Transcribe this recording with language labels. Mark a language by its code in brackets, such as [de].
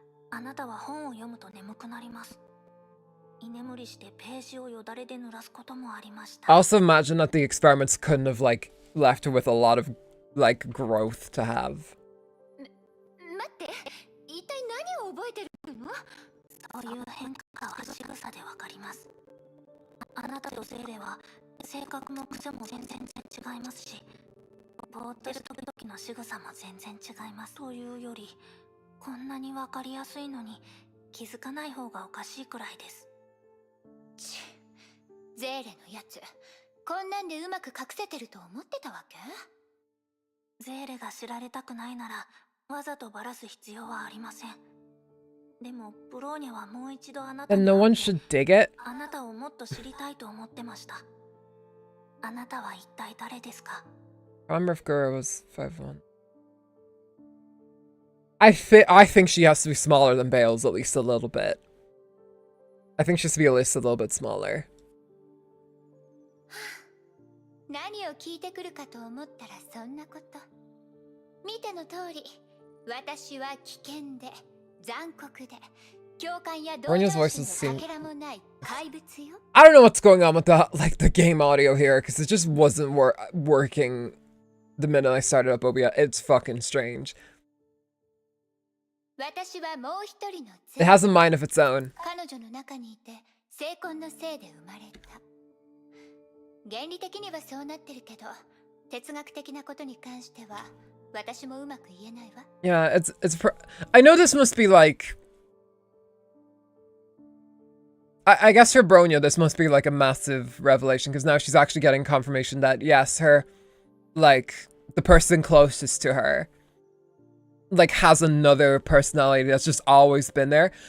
[ja] あなたは本を読むと眠くなります。居眠りしてページをよだれで濡らすこともありました。 [en] I also imagine that the experiments couldn't have like left her with a lot of like growth to have. [ja] 待って、一体何を覚えてるの？そういう変化は仕草でわかります。あなたとゼーレは性格も癖も全然違いますし、ぼーっとする時の仕草も全然違います。というより。こんなにわかりやすいのに気づかない方がおかしいくらいです。ゼーレのやつ、こんなんでうまく隠せてると思ってたわけ？ゼーレが知られたくないならわざとバラす必要はありません。でもブローニャはもう一度あなたに [en] no one should dig it? [ja] あなたをもっと知りたいと思ってました。あなたは一体誰ですか？ [en] I remember if Gura was 5'1". I think she has to be smaller than Bales at least a little bit. I think she has to be at least a little bit smaller. [ja] 何を聞いてくるかと思ったらそんなこと。見ての通り、私は危険で残酷で共感や同情心のかけらもない怪物よ。 [en] I don't know what's going on with the game audio here because it just wasn't working the minute I started up OBS. It's fucking strange. It has a mind of its own. [ja] 彼女の中にいて成婚のせいで生まれた。原理的にはそうなってるけど、哲学的なことに関しては私もうまく言えないわ。 [en] Yeah, I know this must be like I guess for Bronya this must be like a massive revelation because now she's actually getting confirmation that yes, her like the person closest to her like has another personality that's just always been there.